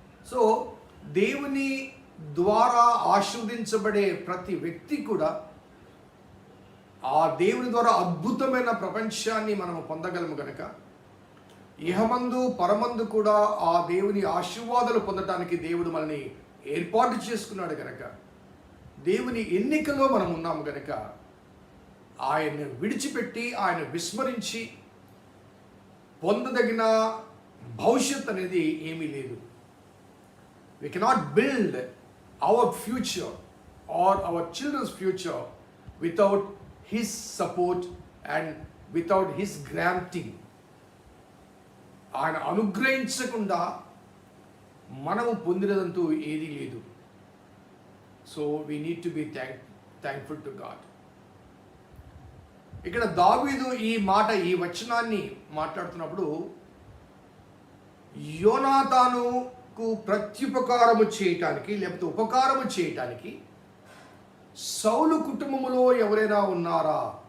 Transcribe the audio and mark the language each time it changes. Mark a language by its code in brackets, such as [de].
[te] So దేవుని ద్వారా ఆశీర్వదించబడే ప్రతి వ్యక్తి కూడా ఆ దేవుని ద్వారా అద్భుతమైన ప్రపంచాన్ని మనము పొందగలము గనక, ఇహమందు పరమందు కూడా ఆ దేవుని ఆశీర్వాదాలు పొందటానికి దేవుడు మనల్ని ఏర్పాటు చేసుకున్నాడు గనక, దేవుని ఎన్నికలో మనం ఉన్నాము గనక, ఆయన్ని విడిచిపెట్టి ఆయన విస్మరించి పొందదగిన భవిష్యత్ అనేది ఏమీ లేదు. [en] We cannot build our future or our children's future without his support and without his granting. [te] ఆయన అనుగ్రహించకుండా మనము పొందినదంటూ ఏదీ లేదు. [en] So we need to be thankful to God. [te] ఇక్కడ దావీదు ఈ వచనాన్ని మాట్లాడుతున్నప్పుడు యోనాతానుకు ప్రత్యుపకారము చేయటానికి లేకపోతే ఉపకారము చేయటానికి సౌలు కుటుంబములో ఎవరైనా ఉన్నారా?